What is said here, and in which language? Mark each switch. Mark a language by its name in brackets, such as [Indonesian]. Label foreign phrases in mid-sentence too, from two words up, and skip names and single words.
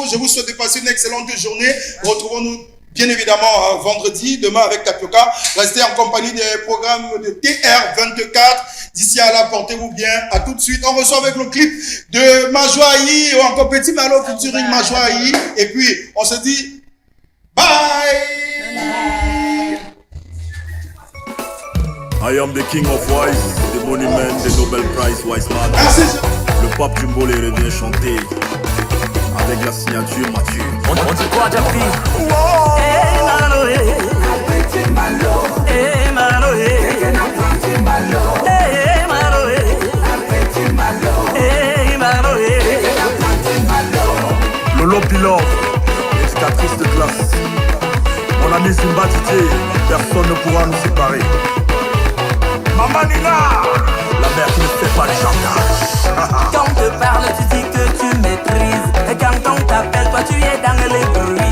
[French] Je vous souhaite de passer une excellente journée. Retrouvons-nous bien évidemment vendredi, demain avec Tapioca. Restez en compagnie des programmes de TR24. D'ici à là, portez-vous bien. À tout de suite. On reçoit avec le clip de Majoaï ou encore Petit Malo featuring Majoaï. Et puis, on se dit bye. [English] I am the king of wise, the monument, the Nobel Prize wise man. [French] Le pape du Mbolé revient chanter avec la signature Mathieu. On dit quoi, Jaffy? Eh malo, eh. Eh malo, eh. Eh malo, eh. Lolo Pilor, éducatrice de classe. Mon ami Simba Titi, personne ne pourra nous séparer. Maman Nina, la mère qui ne fait pas le chantage. Quand on te parle, tu dis que tu maîtrises. Et quand on t'appelle, toi tu es dans les bruits.